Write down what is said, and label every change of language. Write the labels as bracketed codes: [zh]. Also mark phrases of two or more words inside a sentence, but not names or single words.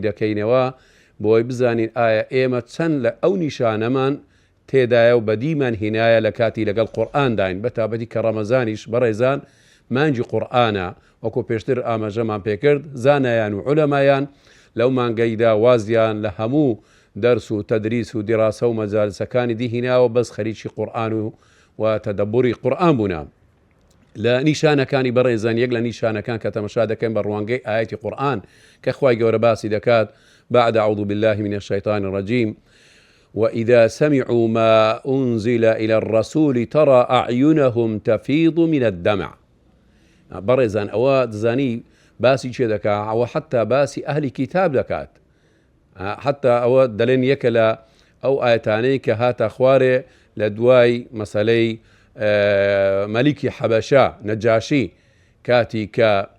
[ckb] دەکەینەوە بۆی بزانین ئایا ئێمە چەند لە ئەو نیشانەمان تێدایە و بەدیمان هینایە لە کاتی لەگەڵ قورئان داین، بەتابەتی کە ڕەمەزانیش بەڕێزان مانگی قورئانە، وەکو پێشتر ئاماژەمان پێکرد، زانایان و عولەمایان لەو مانگەیدا وازیان لە هەموو دەرس و تەدریس و دیراسە و مەجالسەکانی دیهیناوە بەس خەریکی قورئان و تەدەبوری قورئان بوونە. لە نیشانەکانی بەڕێزان یەک لە نیشانەکان کە تەمەشا دەکەین بە ڕوانگەی ئاەتی قورئان کە خوای گەورە باسی دەکات [ar] بعد أعوذ بالله من الشيطان الرجيم وإذا سمعوا ما أنزل إلى الرسول ترى أعينهم تفيض من الدمع. [ckb] بەڕێزان ئەوە دزانی باسی چێ دەکات، ئەوە حتا باسی ئەهلی کتاب دەکات، حتا ئەوە دەڵێن یەکە لە ئەو ئاەتانەی کە هاتە خوارێ لە دوای مەسەلەی مەلیکی حەبەشە نەجاشی، کاتی کە